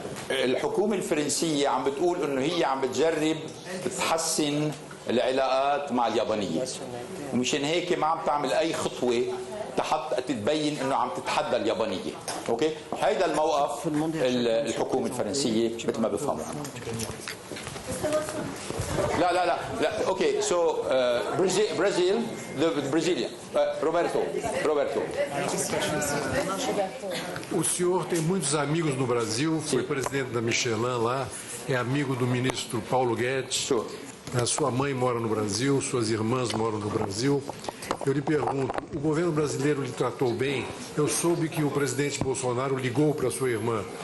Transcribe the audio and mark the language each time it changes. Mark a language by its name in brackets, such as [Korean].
[Arabic] الحكومة الفرنسية عم بتقول انه هي عم بتجرب تحسن العلاقات مع اليابانية، ومشان هيك ما عم تعمل اي خطوة تبين انه عم تتحدى اليابانية. اوكي؟ هيدا الموقف الحكومة الفرنسية مثل ما بفهموا. لا. [English] Okay, so Brazil, the Brazilian. Roberto. [Portuguese] O senhor tem muitos amigos no Brasil, foi presidente da Michelin lá, é amigo do ministro Paulo Guedes. A sua mãe mora no Brasil, suas irmãs moram no Brasil. Eu lhe pergunto, o governo brasileiro lhe tratou bem? Eu soube que o presidente Bolsonaro ligou para sua irmã.